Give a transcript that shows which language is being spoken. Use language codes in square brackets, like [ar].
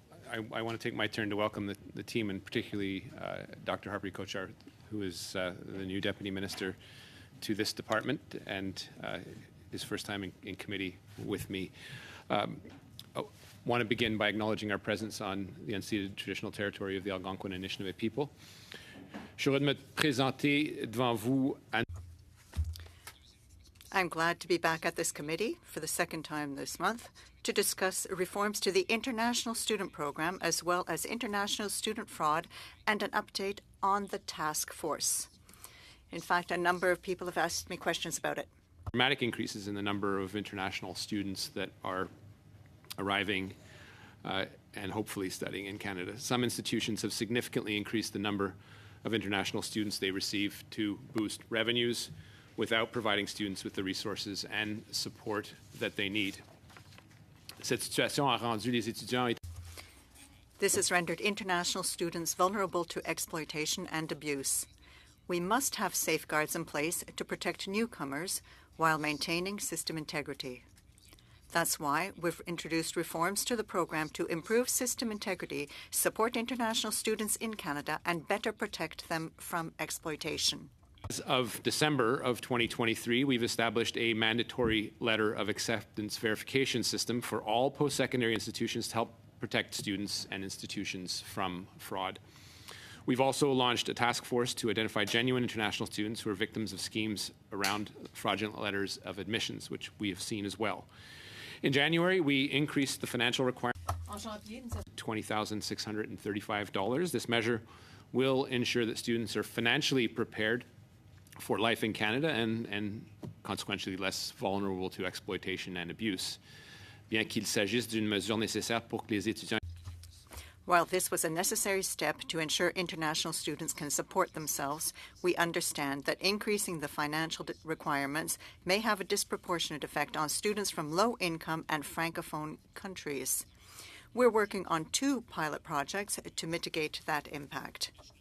[en] I want to take my turn to welcome the team, and particularly Dr. Harpreet Kosher, who is the new Deputy Minister to this department and his first time in committee with me. I want to begin by acknowledging our presence on the unceded traditional territory of the Algonquin and Anishinaabe people. [fr] Je voudrais me présenter devant vous. [en] I'm glad to be back at this committee for the second time this month to discuss reforms to the International Student Program, as well as international student fraud, and an update on the task force. In fact, a number of people have asked me questions about it. Dramatic increases in the number of international students that are arriving and hopefully studying in Canada. Some institutions have significantly increased the number of international students they receive to boost revenues without providing students with the resources and support that they need. [fr] Cette situation a rendu les étudiants. [en] This has rendered international students vulnerable to exploitation and abuse. We must have safeguards in place to protect newcomers while maintaining system integrity. That's why we've introduced reforms to the program to improve system integrity, support international students in Canada, and better protect them from exploitation. As of December of 2023, we've established a mandatory letter of acceptance verification system for all post-secondary institutions to help protect students and institutions from fraud. We've also launched a task force to identify genuine international students who are victims of schemes around fraudulent letters of admissions, which we have seen as well. In January, we increased the financial requirement to $20,635. This measure will ensure that students are financially prepared for life in Canada and consequently less vulnerable to exploitation and abuse. [fr] Bien qu'il s'agisse d'une mesure nécessaire pour que les étudiants. [en] While this was a necessary step to ensure international students can support themselves, we understand that increasing the financial requirements may have a disproportionate effect on students from low-income and francophone countries. We're working on 2 pilot projects to mitigate that impact.